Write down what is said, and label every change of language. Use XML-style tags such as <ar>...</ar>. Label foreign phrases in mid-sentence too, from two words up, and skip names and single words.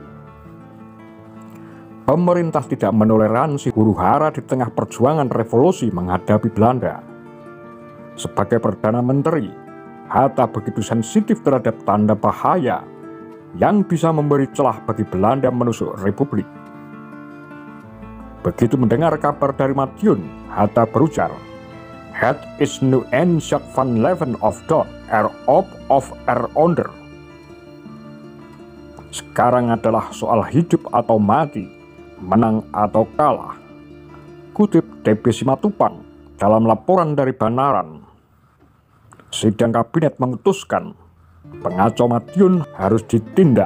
<id>Pemerintah tidak menoleransi huru-hara di tengah perjuangan revolusi menghadapi Belanda. Sebagai Perdana Menteri, Hatta begitu sensitif terhadap tanda bahaya yang bisa memberi celah bagi Belanda menusuk Republik. Begitu mendengar kabar dari Madiun, Hatta berujar,</id> <nl>"Het is nu eenschap van leven of dood, erop of eronder."</nl> <id>Sekarang adalah soal hidup atau mati, menang atau kalah. Kutip DP Simatupang dalam laporan dari Banaran. Sidang kabinet memutuskan pengacau Madiun harus ditindak.</id>